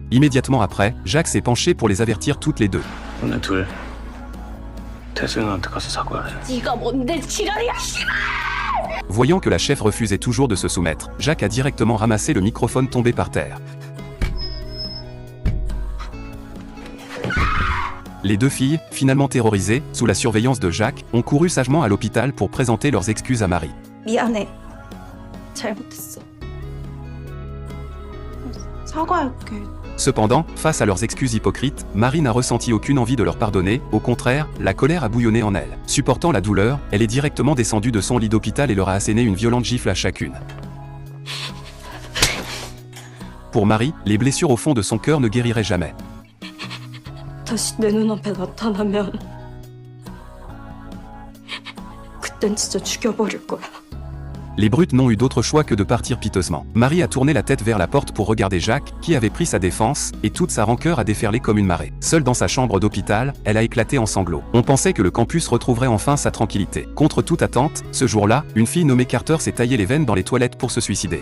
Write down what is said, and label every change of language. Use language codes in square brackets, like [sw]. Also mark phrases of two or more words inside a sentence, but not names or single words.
[fr] Immédiatement après, Jacques s'est penché pour les avertir toutes les deux. Voyant que la chef refusait toujours de se soumettre, Jacques a directement ramassé le microphone tombé par terre. Les deux filles, finalement terrorisées, sous la surveillance de Jacques, ont couru sagement à l'hôpital pour présenter leurs excuses à Marie. [ko] 미안해. 잘못했어. 사과할게. [fr] Cependant, face à leurs excuses hypocrites, Marie n'a ressenti aucune envie de leur pardonner, au contraire, la colère a bouillonné en elle. Supportant la douleur, elle est directement descendue de son lit d'hôpital et leur a asséné une violente gifle à chacune. Pour Marie, les blessures au fond de son cœur ne guériraient jamais. [ko] 다시 내 눈앞에 나타나면 그땐 진짜 죽여버릴 거야. [fr] Les brutes n'ont eu d'autre choix que de partir piteusement. Marie a tourné la tête vers la porte pour regarder Jacques, qui avait pris sa défense, et toute sa rancœur a déferlé comme une marée. Seule dans sa chambre d'hôpital, elle a éclaté en sanglots. On pensait que le campus retrouverait enfin sa tranquillité. Contre toute attente, ce jour-là, une fille nommée Carter s'est taillé les veines dans les toilettes pour se suicider.